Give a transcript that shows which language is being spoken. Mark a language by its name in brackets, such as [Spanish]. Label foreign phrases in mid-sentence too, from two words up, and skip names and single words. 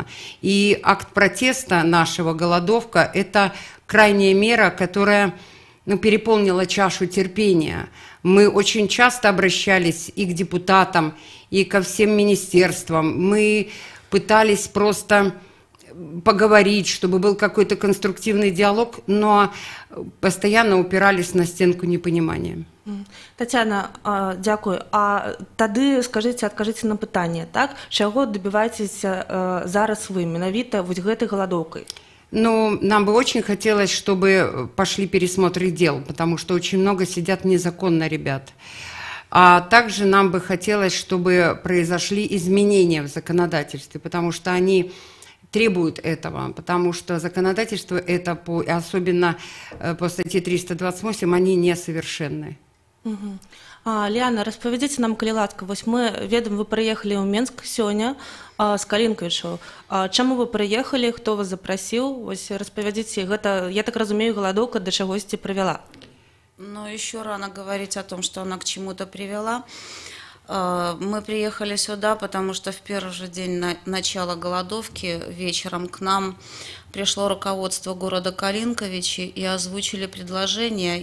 [Russian] И акт протеста нашего, голодовка, это крайняя мера, которая переполнила чашу терпения. Мы очень часто обращались и к депутатам, и ко всем министерствам. Мы пытались просто поговорить, чтобы был какой-то конструктивный диалог, но постоянно упирались на стенку непонимания. [Belarusian] Тацяна, дякую. А тады адкажыце на пытанне, так? Чаго добіваецеся зараз вы, менавіта гэтай галадоўкай? Ну, [Russian] нам бы очень хотелось, чтобы пошли пересмотры дел, потому что очень много сидят незаконно ребят. А также нам бы хотелось, чтобы произошли изменения в законодательстве, потому что они требуют этого, потому что законодательство это, особенно по статье 328, они несовершенны. [Belarusian] Ліана, распавядзіце нам, калі ласка, мы ведаем, вы прыехалі ў Менск сёння з Калінкавічаў. Чаму вы прыехалі, хто вас запрасіў? Распавядзіце, гэта, я так разумею, галадоўка да чагосьці прывяла. [Russian] Но еще рано говорить о том, что она к чему-то привела. Мы приехали сюда, потому что в первый же день начала голодовки вечером к нам пришло руководство города Калинковичи и озвучили предложение.